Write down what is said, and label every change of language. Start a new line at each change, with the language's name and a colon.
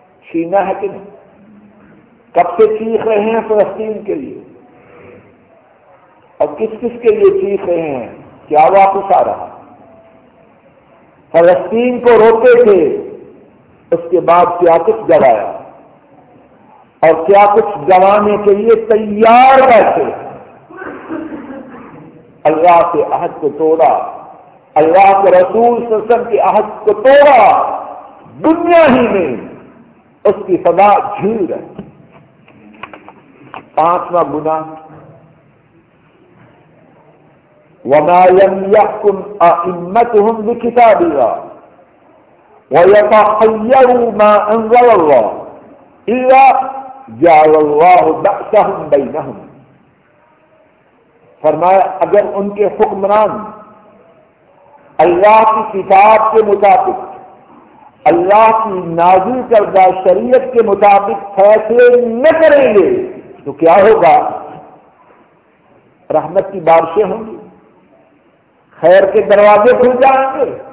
Urdu: چھینا ہے کہ نہیں؟ کب سے چیخ رہے ہیں فلسطین کے لیے, اور کس کس کے لیے چیخ رہے ہیں؟ کیا واپس آ رہا؟ فلسطین کو روکے تھے, اس کے بعد کیا کچھ جلایا اور کیا کچھ جلانے کے لیے تیار بیٹھے. اللہ کے عہد کو توڑا, اللہ کے رسول صلی اللہ علیہ وسلم کے عہد کو توڑا, دنیا ہی میں اس کی سزا جھیل رہی. پانچواں گناہ,
Arabic: وما لم يحكم أئمتهم بكتاب الله ويتخيروا ما أنزل الله إلا جعل الله بأسهم بينهم.
Urdu: فرمایا اگر ان کے حکمران اللہ کی کتاب کے مطابق اللہ کی نازل کردہ شریعت کے مطابق فیصلے نہ کریں گے تو کیا ہوگا؟ رحمت کی بارشیں ہوں گی, خیر کے دروازے کھل جائیں گے.